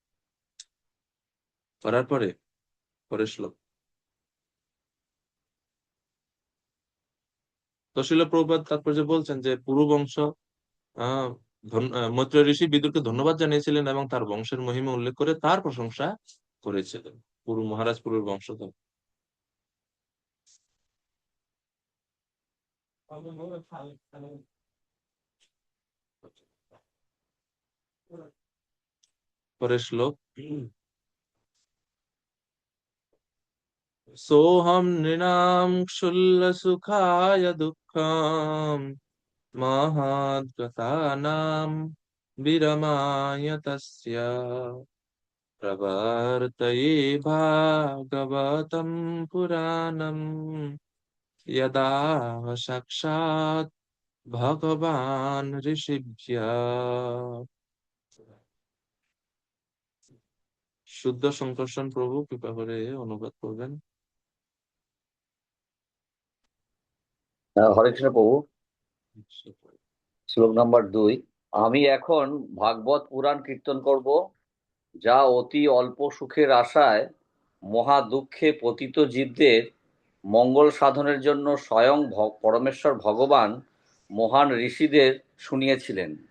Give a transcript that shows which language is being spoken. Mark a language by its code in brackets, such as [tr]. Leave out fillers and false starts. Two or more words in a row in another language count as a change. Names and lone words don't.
[bn] করার পরে পরের শ্লোক, তো শিল প্রভুপাদ তাৎপর্য বলছেন যে পুরু বংশ, আহ মৈত্রেয় ঋষি বিদুরকে ধন্যবাদ জানিয়েছিলেন এবং তার বংশের মহিমা উল্লেখ করে তার প্রশংসা করেছিলেন। মহারাজ পুরুর বংশধর। পরের শ্লোক, [sa] सोऽहं नृणां क्षुल्लसुखाय दुःखं महद्गतानां विरमाय तस्य प्रवर्तये भागवतं पुराणं यदा साक्षात् भगवान् ऋषिभ्यः। [bn] শুদ্ধ সংকর্ষণ প্রভু কৃপা করে অনুবাদ করবেন। হরে কৃষ্ণ প্রভু। শ্লোক নাম্বার 2। আমি এখন ভাগবত পুরাণ কীর্তন করব, যা অতি অল্প সুখের আশায় মহা দুঃখে পতিত জীবদের মঙ্গল সাধনের জন্য স্বয়ং পরমেশ্বর ভগবান মহান ঋষিদের শুনিয়েছিলেন।